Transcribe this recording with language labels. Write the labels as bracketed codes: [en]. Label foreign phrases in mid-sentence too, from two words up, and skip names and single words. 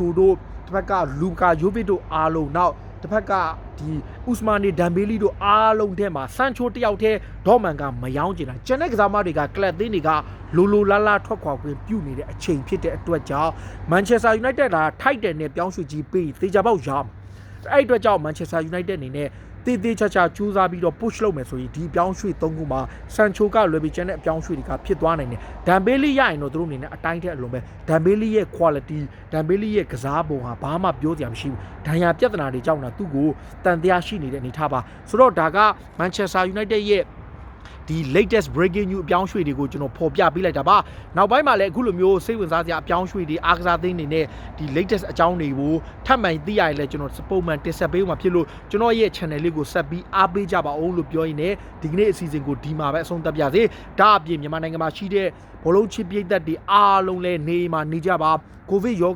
[my] တို့တစ်ဖက်ကလူကာယိုဗစ်တို့အားလုံးနောက်တစ်ဖက်ကဒီ Ousmane Dembele တို့အားလုံးထဲမှာဆန်ချိုတယောက်တည်းဒေါ်မန်ကမယောင်းကျင်တာကျန်တဲ့ကစားမတွေကကလပ်သင်းတွေကလိုလာထွက်ခွာခွင့်ပြုနေတဲ့အချိန်ဖြစ်တဲ့အတွက်ကြောင့် Manchester United ကထိုက်တယ်နဲ့ပြောင်းရွှေ့ကြီးပြီးသေချာပေါက်ရအောင်အဲ့အတွက်ကြောင့် Manchester United အနေနဲ့တေးချာကြိုးစားပြီးတော့ push လုပ်မယ်ဆိုရင်ဒီအပြောင်းရွှေ့3ခုမှာဆန်ချိုကလွယ်ပြီးကျန်တဲ့အပြောင်းရွှေ့တွေကဖြစ်သွားနိုင်တယ်ဒမ်ဘေးလီ ရရင်တော့သူတို့အနေနဲ့အတိုင်းတဲ့အလုံးပဲဒမ်ဘေးလီရဲ့ quality ဒမ်ဘေးလီရဲ့ကစားပုံဟာဘာမှပြောစရာမရှိဘူးဒဏ်ရာပြဿနာတွေကြောင့်တော့သူ့ကိုတန်တရားရှိနေတဲ့အနေထားပါဆိုတော့ဒါက Manchester United ရဲ့ဒီ [en] latest breaking news [my] အပြောင်းရွှေ့တွေကိုကျွန်တော်ဖော်ပြပေးလိုက်တာပါနောက်ပိုင်းမှာလည်းအခုလိုမျိုးစိတ်ဝင်စားစရာအပြောင်းရွှေ့တွေအားကစားသင်းတွေနဲ့ဒီ latest အကြောင်းတွေကိုထ ပ်မံသိရရင်လည်းကျွန်တော်ပုံမှန်တင်ဆက်ပေးမှာဖြစ်လို့ကျွန်တော်ရဲ့ channel လေးကိုဆက်ပြီးအားပေးကြပါအောင်လို့ပြောရင်းနဲ့ဒီကနေ့အစီအစဉ်ကိုဒီမှာပဲအဆုံးသတ်ပြစေဒါအပြင်မြန်မာနိုင်ငံမှာရှိတဲ့ဘောလုံးချစ်ပြည်သက်တွေအားလုံးလည်းနေမှာနေကြပါကိုဗစ်ရောဂါ